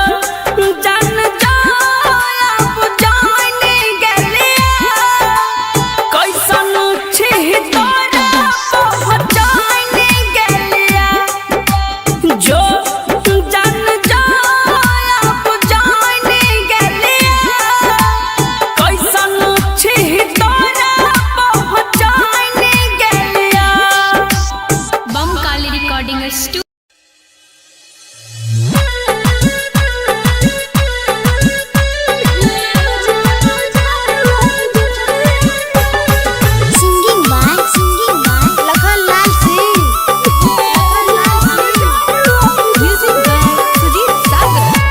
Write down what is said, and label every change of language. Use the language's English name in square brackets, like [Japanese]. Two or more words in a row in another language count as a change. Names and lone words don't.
[Maithili] जान जा अब जाने गेलियो कैसन छी तोरा पहचाने गेलियो जो जान जा अब जाने गेलियो कैसन छी तोरा पहचाने गेलियो [English] Bam Kali Recording Studio. Singing by Lakhan Lal Singh Music by Sujeet Sagar